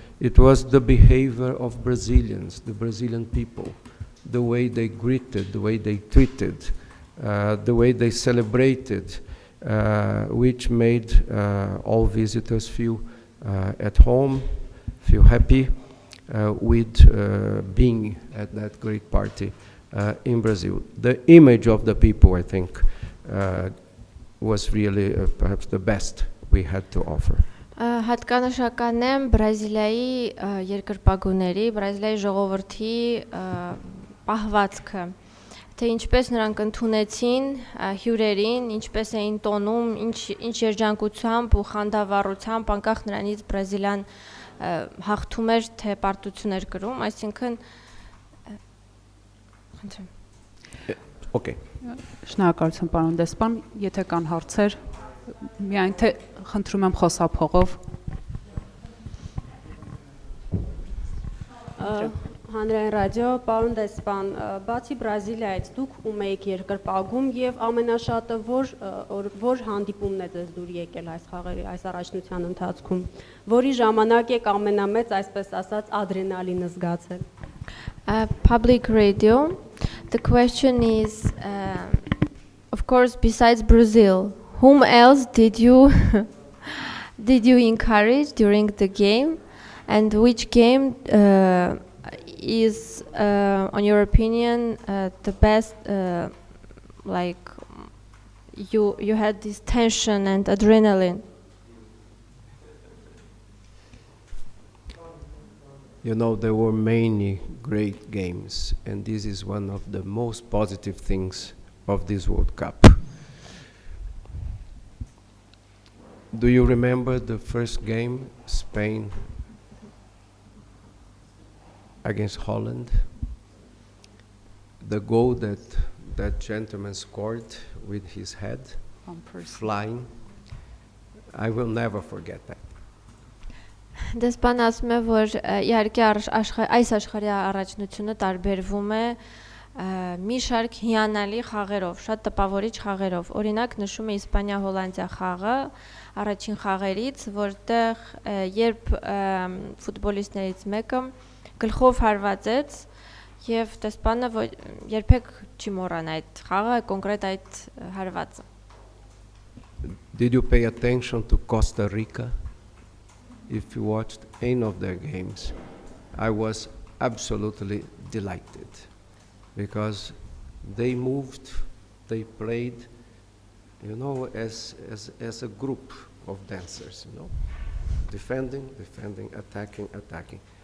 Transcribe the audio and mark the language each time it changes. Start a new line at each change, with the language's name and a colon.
English: It was the behavior of Brazilians, the Brazilian people, the way they greeted, the way they treated, the way they celebrated, which made all visitors feel at home, feel happy with being at that great party in Brazil. The image of the people, I think, was really perhaps the best we had to offer.
Armenian: Հատկանշական է Բրազիլիայի երկրպագուների, Բրազիլիայի ժողովրդի պահվածքը, թե ինչպես նրանք ընդունեցին հյուրերին, ինչպես էին տոնում, ինչ երջանկությամբ ու խանդավառությամբ, անկախ նրանից Բրազիլիան հաղթում էր, թե պարտություն էր կրում, այսինքն
English: Okay.
Armenian: Շնորհակալություն պարոն դեսպան, եթե կան հարցեր, միայն թե խնդրում եմ խոսափողով։ Հանրային ռադիո, պարոն դեսպան, բացի Բրազիլիայից դուք ում եք երկրպագում եւ ամենաշատը որ հանդիպումն է ձեզ դուր եկել այս խաղերի, այս առաջնության ընթացքում, որի ժամանակ եք ամենամեծ, այսպես ասած, ադրենալինը զգացել։
English: Public radio. The question is, of course, besides Brazil, whom else did you encourage during the game, and which game is, on your opinion, the best? Like you had this tension and adrenaline. You know, there were many great games, and this is one of the most positive things of this World Cup. Do you remember the first game, Spain against Holland? The goal that gentleman scored with his head flying. I will never forget that.
Armenian: Դեսպան ասում է, որ իհարկե այս աշխարհի առաջնությունը տարբերվում է մի շարք հիանալի խաղերով, շատ տպավորիչ խաղերով։ Օրինակ նշում է Իսպանիա-Հոլանդիա խաղը առաջին խաղերից, որտեղ երբ ֆուտբոլիստներից մեկը գլխով հարվածեց եւ դեսպանը երբեք չի մոռանա այդ խաղը, կոնկրետ այդ հարվածը։
English: Did you pay attention to Costa Rica? If you watched any of their games, I was absolutely delighted because they moved, they played, you know, as a group of dancers, you know, defending, attacking.